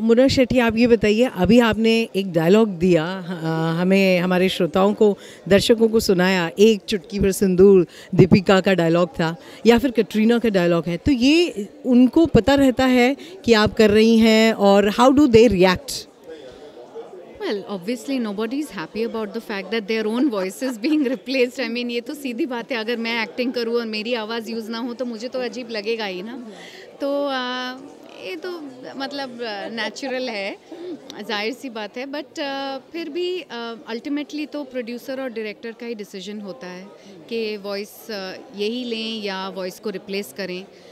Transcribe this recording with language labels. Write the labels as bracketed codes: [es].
[hi] मुन्ना शेट्टी, आप ये बताइए, अभी आपने एक डायलॉग दिया, हमें, हमारे श्रोताओं को, दर्शकों को सुनाया, एक चुटकी भर सिंदूर दीपिका का डायलॉग था या फिर कटरीना का डायलॉग है, तो ये उनको पता रहता है कि आप कर रही हैं और [en] How do they react? Well, obviously nobody is happy about the fact that their own voice is being replaced. I mean, [hi] ये तो सीधी बात है, अगर मैं एक्टिंग करूँ और मेरी आवाज़ यूज़ ना हो तो मुझे तो अजीब लगेगा ही ना। तो ये तो मतलब नेचुरल है, जाहिर सी बात है, बट फिर भी अल्टीमेटली तो प्रोड्यूसर और डायरेक्टर का ही डिसीजन होता है कि वॉइस यही लें या वॉइस को रिप्लेस करें।